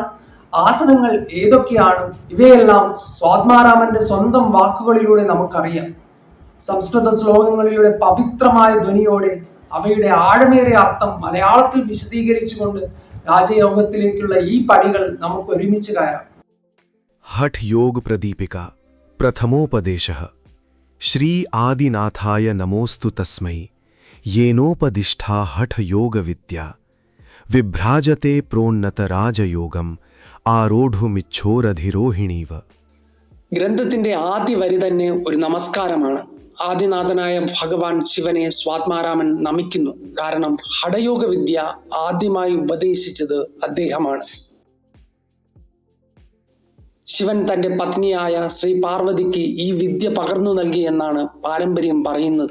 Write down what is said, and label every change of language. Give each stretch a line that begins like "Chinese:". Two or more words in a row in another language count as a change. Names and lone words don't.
Malayalam: ആസനങ്ങൾ ഏതൊക്കെയാണ്? ഇവയെല്ലാം സ്വാത്മാരാമന്റെ സ്വന്തം വാക്കുകളിലൂടെ നമുക്കറിയാം. സംസ്കൃത ശ്ലോകങ്ങളിലൂടെ പവിത്രമായ ധ്വനിയോടെ അവയുടെ ആഴമേറിയ അർത്ഥം മലയാളത്തിൽ വിശദീകരിച്ചുകൊണ്ട് രാജയോഗത്തിലേക്കുള്ള ഈ പടികൾ നമുക്ക് ഒരുമിച്ച് കയറാം.
Sanskrit: हठ योग प्रदीपिका प्रथमोपदेशः श्री आदिनाथाय नमोस्तु तस्मै येनोपदिष्ठा हठ योग विद्या विभ्राजते प्रोन्नत राजयोगम ആരോഢുമിച്ഛോരധിരോഹിണീവ.
Malayalam: ഗ്രന്ഥത്തിന്റെ ആദ്യ വരി തന്നെ ഒരു നമസ്കാരമാണ്. ആദിനാഥനായ ഭഗവാൻ ശിവനെ സ്വാത്മാരാമൻ നമിക്കുന്നു. കാരണം ഹഠയോഗ വിദ്യ ആദ്യമായി ഉപദേശിച്ചത് അദ്ദേഹമാണ്. ശിവൻ തന്റെ പത്നിയായ ശ്രീ പാർവതിക്ക് ഈ വിദ്യ പകർന്നു നൽകി എന്നാണ് പാരമ്പര്യം പറയുന്നത്.